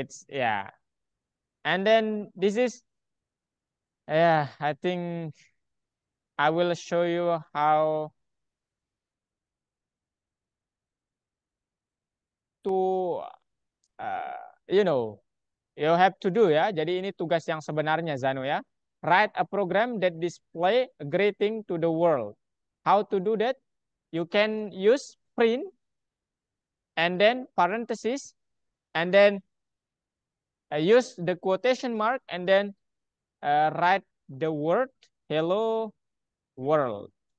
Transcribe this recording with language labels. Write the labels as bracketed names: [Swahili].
[English] And then this is, I think I will show you how to, you have to do ya. [Indonesian] Jadi ini tugas yang sebenarnya, Zano ya. [English] Write a program that display a greeting to the world. How to do that? You can use print and then parenthesis and then use the quotation mark and then write the word hello world.